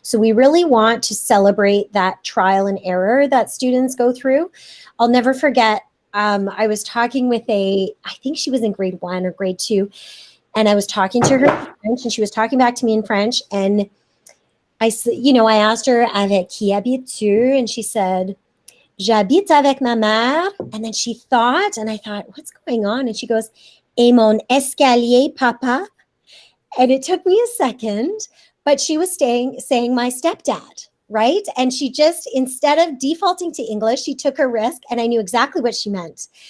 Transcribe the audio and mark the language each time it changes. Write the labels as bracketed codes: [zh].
[en] So we really want to celebrate that trial and error that students go through. I'll never forget, I was talking with I think she was in grade 1 or grade 2, and I was talking to her in French, and she was talking back to me in French, and I asked her, [fr] avec qui habites-tu? [en] And she said, [fr] j'habite avec ma mère. [en] And then she thought, and I thought, what's going on? And she goes, [fr] et mon escalier, papa. [en] And it took me a second, but she was saying my stepdad, right? And she just, instead of defaulting to English, she took a risk, and I knew exactly what she meant.